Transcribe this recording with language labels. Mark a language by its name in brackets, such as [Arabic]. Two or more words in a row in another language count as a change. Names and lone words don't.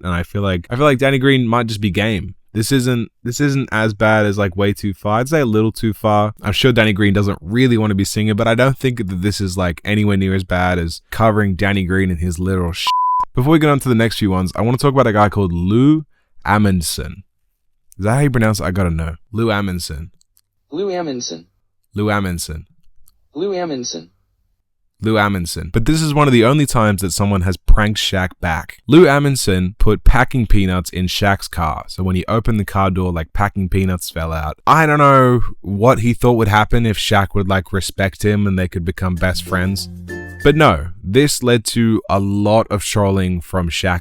[English] And I feel like Danny Green might just be game. This isn't as bad as like way too far. I'd say a little too far. I'm sure Danny Green doesn't really want to be singing, but I don't think that this is like anywhere near as bad as covering Danny Green in his literal shit. Before we get on to the next few ones, I want to talk about a guy called Lou Amundson. Is that how you pronounce it? I gotta know. Lou Amundson. Lou Amundson. Lou Amundson. Lou Amundson. Lou Amundson. But this is one of the only times that someone has pranked Shaq back. Lou Amundson put packing peanuts in Shaq's car. So when he opened the car door, like packing peanuts fell out. I don't know what he thought would happen if Shaq would like respect him and they could become best friends. But no, this led to a lot of trolling from Shaq.